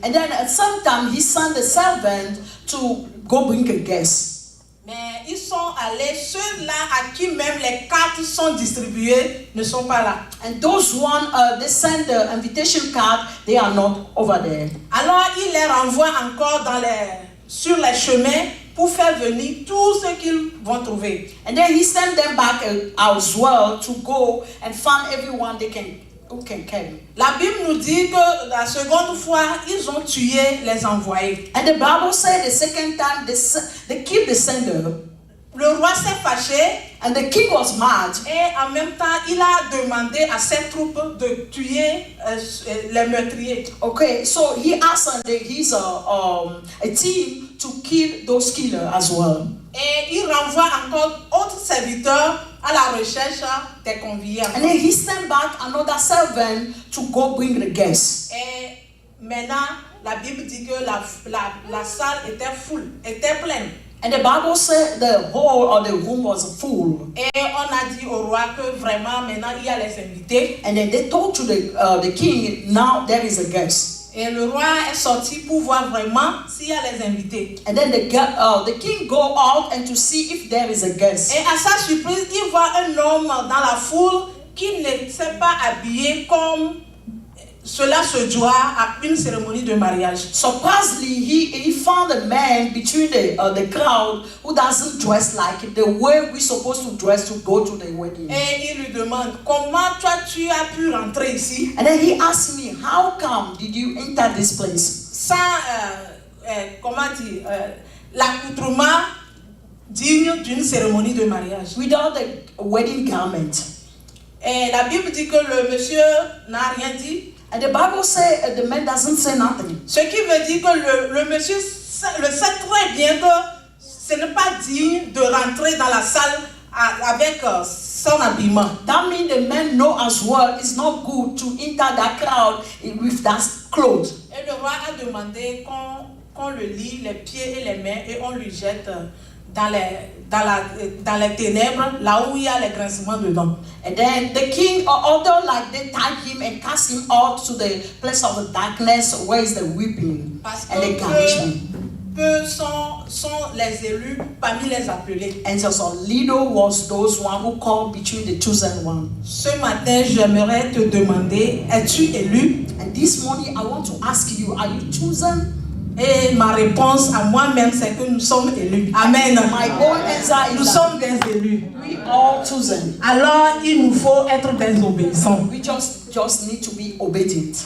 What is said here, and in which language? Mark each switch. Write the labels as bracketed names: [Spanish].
[English] And then at some time he sent the servant to go bring a guest. [French] Mais ils sont allés, ceux-là à qui même les cartes sont distribuées ne sont pas là. [English] And those one, they send the invitation card, they are not over there. [French] Alors il les renvoie encore sur les chemins pour faire venir tout ce qu'ils vont trouver. [English] And then he sent them back as well to go and find everyone who can come. [French] La Bible nous dit que la seconde fois, ils ont tué les envoyés. [English] And the Bible said the second time they killed the sender. [French] Le roi s'est fâché [English] And the king was mad. [French] et en même temps, il a demandé à ses troupes de tuer les meurtriers. [English] Okay, so he asked his a team to kill those killers as well. [French] Et il renvoie encore autres serviteurs à la recherche des conviés. [English] And then he sent back another servant to go bring the guests. [French] Et maintenant, la Bible dit que la salle était full, était pleine. [English] And the Bible said the whole of the room was full. [French] Et on a dit au roi que vraiment maintenant il y a les invités. [English] And then they told to the king, now there is a guest. [French] Et le roi est sorti pour voir vraiment s'il y a les invités. [English] And then the king go out and to see if there is a guest. [French] Et à sa surprise, il voit un homme dans la foule qui ne s'est pas habillé comme cela se doit à une cérémonie de mariage. [English] Surprisingly, he found a man between the crowd who doesn't dress like the way we're supposed to dress to go to the wedding. [French] Et il lui demande, comment toi tu as pu rentrer ici [English] And then he asked me, how come did you enter this place? [French] sans, comment dire, l'accoutrement digne d'une cérémonie de mariage. [English] Without the wedding garment. [French] Et la Bible dit que le monsieur n'a rien dit. [English] And the Bible says the man doesn't say nothing. [French] Ce qui veut dire que le monsieur le sait très bien que ce n'est pas digne de rentrer dans la salle avec son habillement. [English] That means the man know as well it's not good to enter that crowd with that clothes. [French] Et le roi a demandé qu'on le lie les pieds et les mains et on lui jette dans les ténèbres, là où il y a les grincements dedans. [English] And then the king ordered like they tied him and cast him out to the place of the darkness where is the weeping and the garnishment. [French] Peu sont les élus parmi les appelés. [English] And so little was those one who called between the chosen one. [French] Ce matin, j'aimerais te demander, es-tu élu? [English] And this morning I want to ask you, are you chosen? [French] Et ma réponse à moi-même, c'est que nous sommes élus. Amen. [English] My own answer is [French] Nous sommes des élus. [English] we all chosen. [French] Alors, il nous faut être des obéissants. [English] We just need to be obedient.